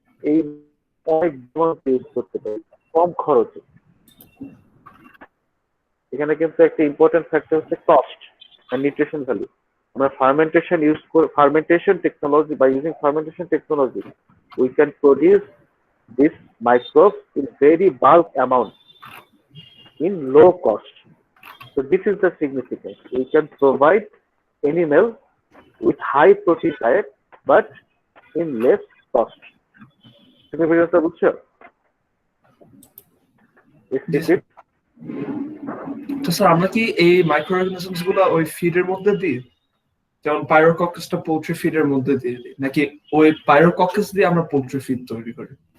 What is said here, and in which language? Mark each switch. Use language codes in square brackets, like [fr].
[bn] এই অনেক ইউজ করতে পারি কম খরচে। এখানে কিন্তু একটা ইম্পর্টেন্ট ফ্যাক্টর হচ্ছে কস্ট এন্ড নিউট্রিশন ভ্যালু। আমরা ফার্মেন্টেশন ইউজ করে, [en] Fermentation technology, by using fermentation technology we can produce this microbes in very bulk amount in low cost. So this is the significance. We can provide animal with high protein diet but in less cost. [bn] Significance টা বুঝছো? তো sir আমরা কি এই micro organisms গুলো ওই ফিডের মধ্যে দিই, যেমন পাইরোকক্কাসটা পোল্ট্রি ফিডের মধ্যে দিয়ে দিই, নাকি ওই পাইরোকক্কাস দিয়ে আমরা পোল্ট্রি ফিড তৈরি করি?